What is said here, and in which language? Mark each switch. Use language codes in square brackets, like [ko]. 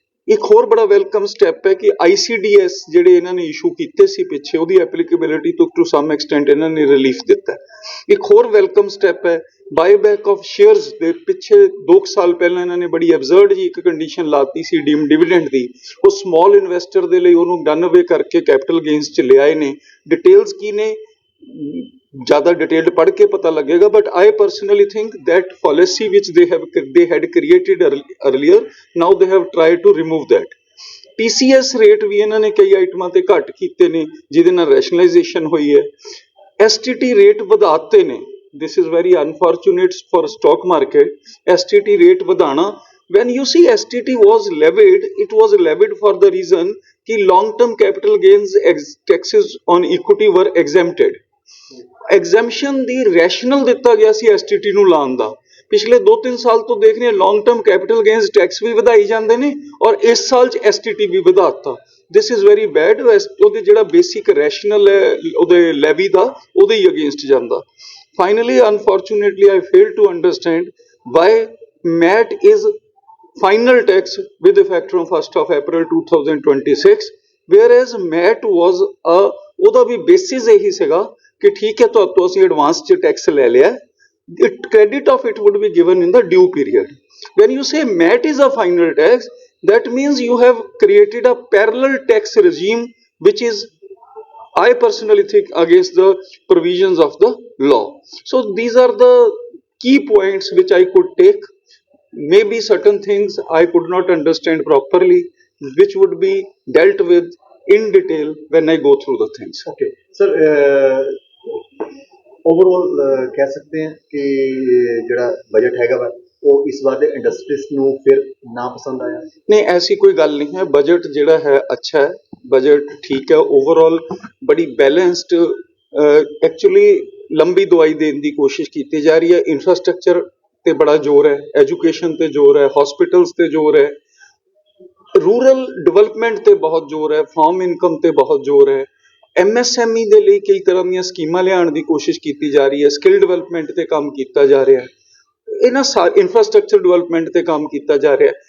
[pa] ਇੱਕ ਹੋਰ ਬੜਾ ਵੈਲਕਮ ਸਟੈਪ ਹੈ ਕਿ ICDS ਜਿਹੜੇ ਇਹਨਾਂ ਨੇ ਇਸ਼ੂ ਕੀਤੇ ਸੀ ਪਿੱਛੇ, ਉਹਦੀ ਐਪਲੀਕੇਬਿਲਿਟੀ ਟੂ ਸਮ ਐਕਸਟੈਂਟ ਇਹਨਾਂ ਨੇ ਰਿਲੀਫ ਦਿੱਤਾ। ਇੱਕ ਹੋਰ ਵੈਲਕਮ ਸਟੈਪ ਹੈ ਬਾਈਬੈਕ ਆਫ ਸ਼ੇਅਰਸ ਦੇ ਪਿੱਛੇ 2 ਸਾਲ ਪਹਿਲਾਂ ਇਹਨਾਂ ਨੇ ਬੜੀ ਐਬਜ਼ਰਡ ਜੀ ਇੱਕ ਕੰਡੀਸ਼ਨ ਲਾਤੀ ਸੀ ਡੀਮ ਡਿਵੀਡੈਂਡ ਦੀ, ਉਹ ਸਮਾਲ ਇਨਵੈਸਟਰ ਦੇ ਲਈ ਉਹਨੂੰ ਡਨ ਅਵੇ ਕਰਕੇ ਕੈਪੀਟਲ ਗੇਨਸ ਚ ਲਿਆਏ ਨੇ। ਡਿਟੇਲਸ ਕੀ ਨੇ ਜ਼ਿਆਦਾ ਡਿਟੇਲਡ ਪੜ੍ਹ ਕੇ ਪਤਾ ਲੱਗੇਗਾ, [en] But I personally think that policy which they had created earlier, now they have tried to remove that। [pa] TCS rate ਵੀ ਇਹਨਾਂ ਨੇ ਕਈ ਆਈਟਮਾਂ ਤੇ ਘੱਟ ਕੀਤੇ ਨੇ ਜਿਹਦੇ ਨਾਲ ਰੈਸ਼ਨਲਾਈਜੇਸ਼ਨ ਹੋਈ ਹੈ। [en] STT [pa] ਰੇਟ ਵਧਾਤੇ ਨੇ, [en] this is very unfortunate for stock market। STT [pa] rate ਵਧਾਣਾ, [en] when you see STT was levied, it was levied for the reason कि long term capital gains taxes on equity were exempted। [pa] Exemption ਦੀ rational ਦਿੱਤਾ ਗਿਆ ਸੀ STT ਨੂੰ ਲਾਉਣ ਦਾ। ਪਿਛਲੇ 2-3 ਸਾਲ ਤੋਂ ਦੇਖ ਰਹੇ long term capital gains tax ਵੀ ਵਧਾਈ ਜਾਂਦੇ ਨੇ ਔਰ ਇਸ ਸਾਲ 'ਚ STT we ਵਧਾਤਾ। [en] This is very bad. [pa] ਉਹਦੇ ਜਿਹੜਾ ਬੇਸਿਕ ਰੈਸ਼ਨਲ ਹੈ ਉਹਦੇ ਲੈਵੀ ਦਾ, ਉਹਦੇ ਹੀ ਅਗੇਂਸਟ ਜਾਂਦਾ। [en] finally unfortunately I fail to understand why MAT is final tax with effect from 1st of April 2026, whereas MAT was [pa] ਉਹਦਾ ਵੀ ਬੇਸਿਸ ਇਹੀ ਸੀਗਾ ਕਿ ਠੀਕ ਹੈ ਤੁਹਾਤੋਂ ਅਸੀਂ ਐਡਵਾਂਸ 'ਚ ਟੈਕਸ ਲੈ ਲਿਆ, [en] credit of it would be given in the due period। When you say MAT is a final tax, that means you have created a parallel tax regime which is, I personally think, against the provisions of the law। So these are the key points which I could take। Maybe certain things I could not understand properly, which would be dealt with in detail when I go through the things। Okay, sir, [hi] overall कह सकते हैं कि [pa] ਜਿਹੜਾ budget ਹੈਗਾ ਵਾ ਉਹ ਇਸ ਵਾਰ ਦੇ ਇੰਡਸਟਰੀਜ਼ ਨੂੰ ਫਿਰ ਨਾ ਪਸੰਦ ਆਇਆ। [hi] नहीं, ऐसी कोई गल नहीं है। बजट ਜਿਹੜਾ है अच्छा है, बजट ठीक है। ओवरऑल बड़ी बैलेंस्ड एक्चुअली लंबी दवाई देने की कोशिश की जा रही है। [pa] इंफ्रास्ट्रक्चर ਤੇ ਬੜਾ ਜ਼ੋਰ ਹੈ, ਐਜੂਕੇਸ਼ਨ ਤੇ ਜ਼ੋਰ ਹੈ, ਹਸਪੀਟਲਸ ਤੇ ਜ਼ੋਰ ਹੈ, ਰੂਰਲ ਡਿਵੈਲਪਮੈਂਟ ਤੇ ਬਹੁਤ ਜ਼ੋਰ ਹੈ, ਫਾਰਮ ਇਨਕਮ ਤੇ ਬਹੁਤ ਜ਼ੋਰ ਹੈ, MSME ਦੇ ਲਈ ਕਈ ਤਰ੍ਹਾਂ ਦੀਆਂ ਸਕੀਮਾਂ ਲਿਆਉਣ ਦੀ ਕੋਸ਼ਿਸ਼ ਕੀਤੀ ਜਾ ਰਹੀ ਹੈ, ਸਕਿੱਲ ਡਿਵੈਲਪਮੈਂਟ ਤੇ ਕੰਮ ਕੀਤਾ ਜਾ ਰਿਹਾ ਹੈ, ਇਹਨਾਂ ਇੰਫਰਾਸਟ੍ਰਕਚਰ ਡਿਵੈਲਪਮੈਂਟ ਤੇ ਕੰਮ ਕੀਤਾ ਜਾ ਰਿਹਾ ਹੈ।